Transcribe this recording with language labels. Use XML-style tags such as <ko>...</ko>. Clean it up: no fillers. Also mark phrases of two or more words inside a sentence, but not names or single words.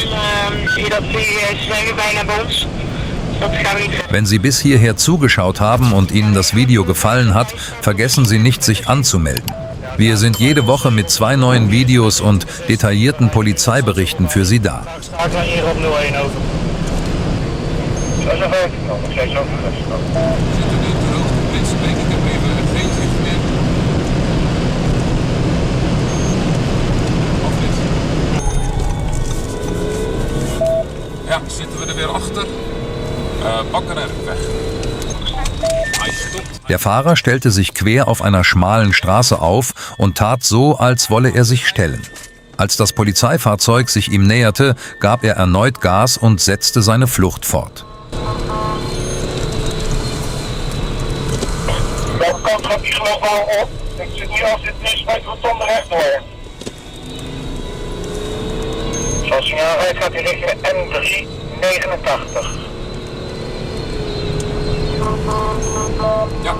<nl>Ze zijn nu bijna bij ons. Dat gaan we niet.</nl> <de>Wenn Sie bis hierher zugeschaut haben und Ihnen das Video gefallen hat, vergessen Sie nicht, sich anzumelden. Wir sind jede Woche mit 2 neuen Videos und detaillierten Polizeiberichten für Sie da.</de> <nl>Schakelen hier op 01 over. 56, nog steeds over. Ja, zitten we er weer achter. Bakker weg. Hij stopt.</nl> <de>Der Fahrer stellte sich quer auf einer schmalen Straße auf und tat so, als wolle er sich stellen. Als das Polizeifahrzeug sich ihm näherte, gab er erneut Gas und setzte seine Flucht fort.</de> <nl>Welke kant gaat die geloof al op? Ik zit hier als dit is bij de rotonde rechtdoor. Zoals hij aanrijdt gaat hij richting M389. Ja.</nl>